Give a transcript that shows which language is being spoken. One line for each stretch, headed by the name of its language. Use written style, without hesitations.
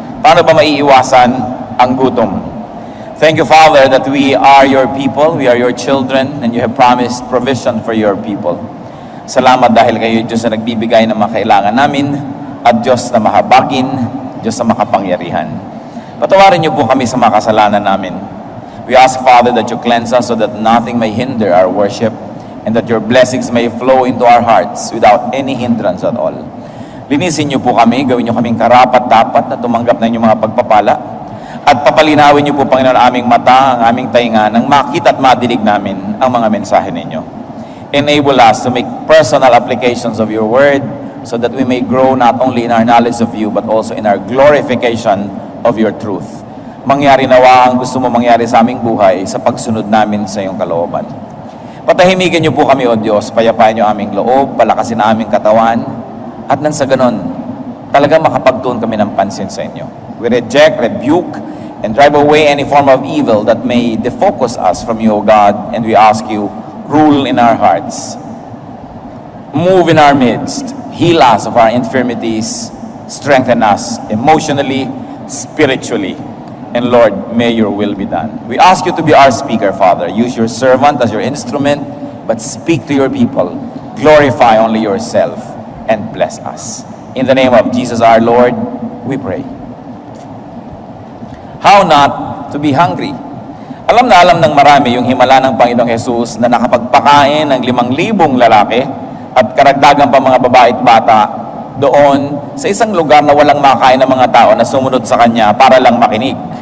Filipino: Paano ba maiiwasan ang gutom?
English: Thank you, Father, that we are your people, we are your children, and you have promised provision for your people.
Filipino: Salamat dahil kayo, Diyos, na nagbibigay ng mga kailangan namin, at Diyos na mahabagin, Diyos na makapangyarihan. Patawarin niyo po kami sa mga kasalanan namin.
English: We ask, Father, that you cleanse us so that nothing may hinder our worship, and that your blessings may flow into our hearts without any hindrance at all.
Filipino: Linisin niyo po kami, gawin niyo kaming karapat-dapat na tumanggap na inyong mga pagpapala, at papalinawin niyo po, Panginoon, aming mata, ang aming tainga, nang makita at madinig namin ang mga mensahe ninyo.
English: Enable us to make personal applications of your word so that we may grow not only in our knowledge of you but also in our glorification of your truth.
Filipino: Mangyari nawa ang gusto mo mangyari sa aming buhay sa pagsunod namin sa iyong kalooban. Patahimikin niyo po kami, O Diyos, payapain niyo aming loob, palakasin na aming katawan, at nang sa ganon, talaga makapagtuon kami ng pansin sa inyo.
English: We reject, rebuke, and drive away any form of evil that may defocus us from you, O God, and we ask you, rule in our hearts. Move in our midst. Heal us of our infirmities. Strengthen us emotionally, spiritually. And Lord, may your will be done. We ask you to be our speaker, Father. Use your servant as your instrument, but speak to your people. Glorify only yourself and bless us. In the name of Jesus our Lord, we pray. How not to be hungry?
Filipino: Alam na alam ng marami yung himala ng Panginoong Jesus na nakapagpakain ng 5,000 lalaki at karagdagan pa mga babae at bata doon sa isang lugar na walang makain ng mga tao na sumunod sa Kanya para lang makinig.